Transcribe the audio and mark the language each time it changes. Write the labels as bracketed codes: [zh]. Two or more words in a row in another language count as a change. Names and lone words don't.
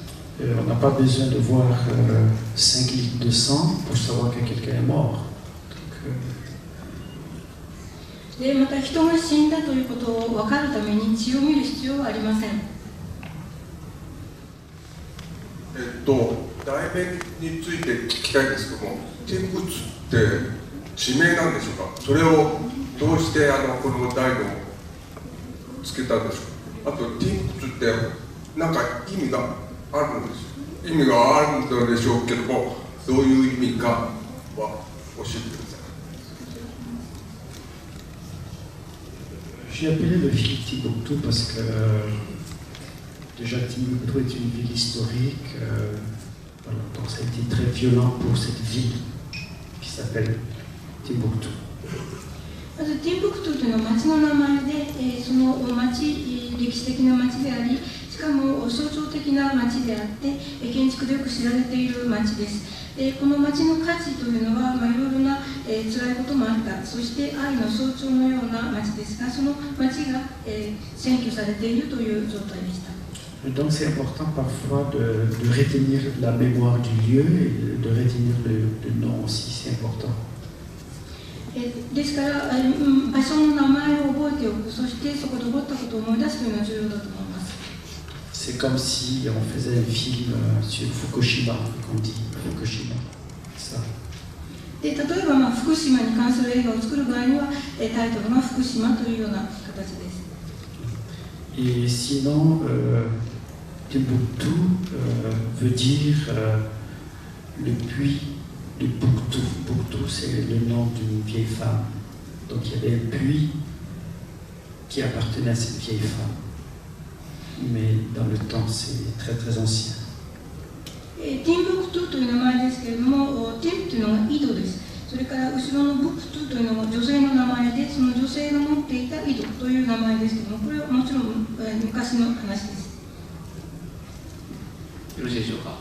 [fr] On n'a pas besoin de voir 5 litres de sang pour savoir que quelqu'un est mort. [ja] でまた人が死んだということを分かるために血を見る必要はありません。題名について聞きたいんですけども、天仏って地名なんでしょうか。それをどうしてこの題をつけたんでしょうか。あと天仏ってなんか意味があるんです。意味があるのでしょうけども、どういう意味かは教えてください。 [fr] J'ai appelé le film Timbuktu parce que déjà Timbuktu est une ville historique. Voilà, donc ça a été très violent pour cette ville qui s'appelle Timbuktu. [ja] まずティンブクトゥというのは町の名前で、その町、歴史的な町であり、しかも象徴的な町であって、建築でよく知られている町です。この町の価値というのは、いろいろな辛いこともあった、そして愛の象徴のような町ですが、その町が占拠されているという状態でした。 [fr] Donc c'est important parfois de retenir la mémoire du lieu et de retenir le nom aussi, c'est important. [ja] ですから、場所の名前を覚えておく、そしてそこで起こったことを思い出すというのは重要だと思います。 [fr] C'est comme si on faisait un film sur Fukushima, qu'on dit Fukushima. Ça. [ja] で例えば、福島に関する映画を作る場合には、タイトルが福島というような形です。 [fr] Et sinon, Timbuktu veut dire le puits de Buktu. Buktu, c'est le nom d'une vieille femme. Donc il y avait un puits qui appartenait à cette vieille femme. Mais dans le temps, c'est très très ancien. [ja] ティンブクトゥという名前ですけれども、ティンというのが井戸です。それから後ろのブクトゥというのが女性の名前で、その女性が持っていた井戸という名前ですけれども、これはもちろん昔の話です。よろしいでしょうか。